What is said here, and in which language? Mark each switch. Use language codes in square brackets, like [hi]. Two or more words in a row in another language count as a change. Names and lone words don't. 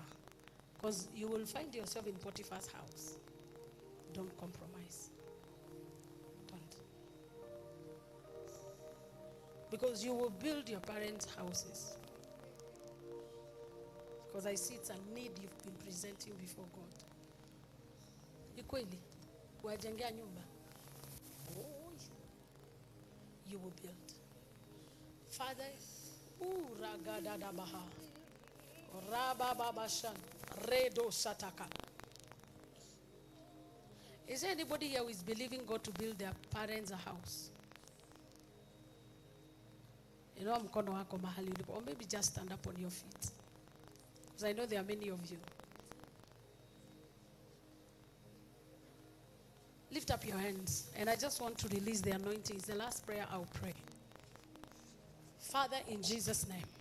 [en] Because you will find yourself in Potiphar's house. Don't compromise. Don't. Because you will build your parents' houses. Because I see it's a need you've been presenting before God. [sw] Ikweli, wajengea nyumba. [en] You will build. Father, ragadadabaha, rabababashan, redo sataka. Is there anybody here who is believing God to build their parents a house? You know, [sw] mkono wako mahali ulipo. [en] Or maybe just stand up on your feet. Because I know there are many of you. Lift up your hands. And I just want to release the anointing. It's the last prayer I'll pray. Father, in Jesus' name.